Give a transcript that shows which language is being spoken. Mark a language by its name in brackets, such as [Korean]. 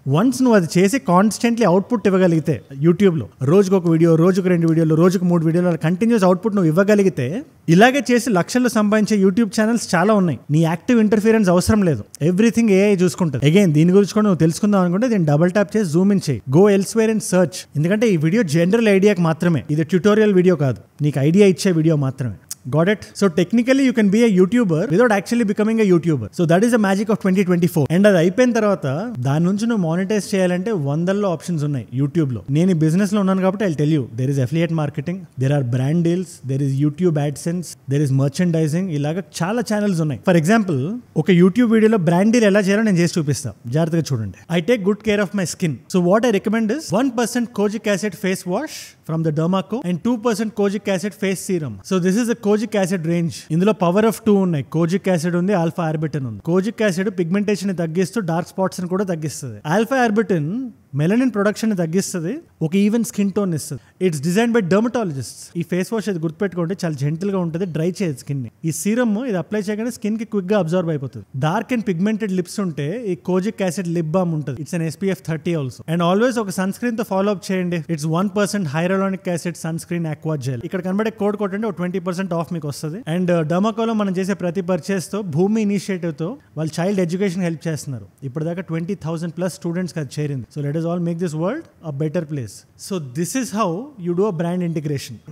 [Telugu] Once నువ్వు అది చేసి కాన్స్టెంట్లీ అవుట్పుట్ ఇవ్వగలిగితే, యూట్యూబ్లో రోజుకు ఒక వీడియో, రోజుకు 2 వీడియోలు, రోజుకు 3 వీడియోలు, అలా కంటిన్యూస్ అవుట్పుట్ నువ్వు ఇవ్వగలిగితే, ఇలాగే చేసి లక్షల్లో సంపాదించే యూట్యూబ్ ఛానల్స్ చాలా ఉన్నాయి. నీ యాక్టివ్ ఇంటర్ఫిరెన్స్ అవసరం లేదు, ఎవ్రీథింగ్ AI చూసుకుంటుంది. అగైన్ దీని గురించి కూడా నువ్వు తెలుసుకుందాం అనుకుంటే దీన్ని డబుల్ ట్యాప్ చేసి జూమ్ ఇన్ చేయి, [English] Go elsewhere and search. [Telugu] ఎందుకంటే ఈ వీడియో జనరల్ ఐడియాకి మాత్రమే, ఇది ట్యూటోరియల్ వీడియో కాదు, నీకు ఐడియా ఇచ్చే వీడియో మాత్రమే. [English] Got it? So technically you can be a YouTuber without actually becoming a YouTuber. So that is the magic of 2024. [Telugu] And అది అయిపోయిన తర్వాత దాని నుంచి నువ్వు మానిటైజ్ చేయాలంటే వందల్లో ఆప్షన్స్ ఉన్నాయి యూట్యూబ్ లో. నేను ఈ బిజినెస్ లో ఉన్నాను కాబట్టి [English] I'll tell you, there is affiliate marketing, there are brand deals, there is YouTube AdSense, there is merchandising, [Telugu] ఇలాగా చాలా ఛానల్స్ ఉన్నాయి. ఫర్ ఎగ్జాంపుల్, ఒక యూట్యూబ్ వీడియోలో బ్రాండ్ డీల్ ఎలా చేయాలో నేను చేసి చూపిస్తాను, జాగ్రత్తగా చూడండి. [English] I take good care of my skin. So what I recommend is 1% kojic acid face wash from the Dermaco and 2% kojic acid face serum. So this is the kojic acid range. [Telugu] ఇందులో power of 2 ఉన్నాయి. Kojic acid ఉంది, alpha arbutin ఉంది. Kojic acid pigmentation ని తగ్గిస్తూ dark spots ని కూడా తగ్గిస్తుంది. Alpha arbutin melanin production ని తగ్గిస్తుంది, ఒక ఈవెన్ స్కిన్ టోన్ ఇస్తుంది. [English] It's design by dermatologist. [Telugu] ఈ ఫేస్ వాష్ అది గుర్తుపెట్టుకోండి, చాలా జెంటిల్ గా ఉంటుంది, డ్రై చేయదు స్కిన్ ని. ఈ సీరమ్ ఇది అప్లై చేయగానే స్కిన్ కి క్విక్ గా అబ్జర్వ్ అయిపోతుంది. [English] dark and pigmented lips [Telugu] ఉంటే ఈ కోజిక్ యాసిడ్ లిప్ బామ్ ఉంటుంది. [English] It's an SPF 30 also. [Telugu] And always ఒక సన్ స్క్రీన్ తో ఫాలో అప్ చేయండి. It's 1% హైరలానిక్ acid sun screen aqua gel. ఇక్కడ కనబడే కోడ్ కొట్టండి, ఒక 20% ఆఫ్ మీకు వస్తుంది. అండ్ డర్మాకోలో మనం చేసే ప్రతి పర్చేస్ తో, భూమి ఇనిషియేటివ్ తో వాళ్ళు చైల్డ్ ఎడ్యుకేషన్ హెల్ప్ చేస్తున్నారు. ఇప్పటిదాకా 20,000+ స్టూడెంట్స్ అది చేరింది. [English] So let us all make this world a better place. So this is how you do a brand integration.